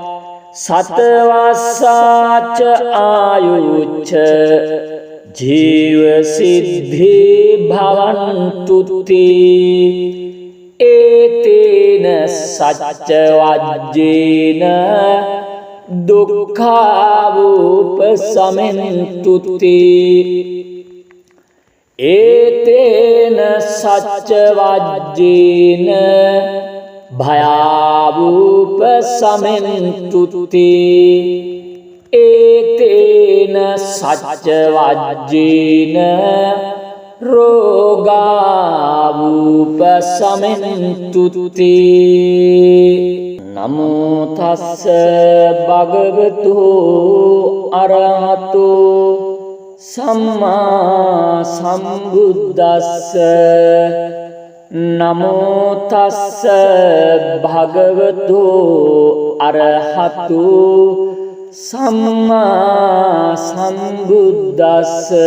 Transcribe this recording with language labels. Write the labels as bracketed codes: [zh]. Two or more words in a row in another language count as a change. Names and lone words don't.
[pi] සතවස්සාච ආයුච්ච ජීව සිද්ධි භවන්තුති ඒතේන සච්ච වජ්ජේන දුක්ඛාවුපසමෙන්තුති ඒතේන සච්ච වජ්ජේන භයාවුපසමෙන්තුති ඒතේන සච්ච වජ්ජේන රෝගාවුපසමෙන්තුති නමෝ තස්ස භගවතු අරහතු සම්මා සම්බුද්දස්ස නමෝ තස්ස භගවතු අරහතු සම්මා සම්බුද්දස්ස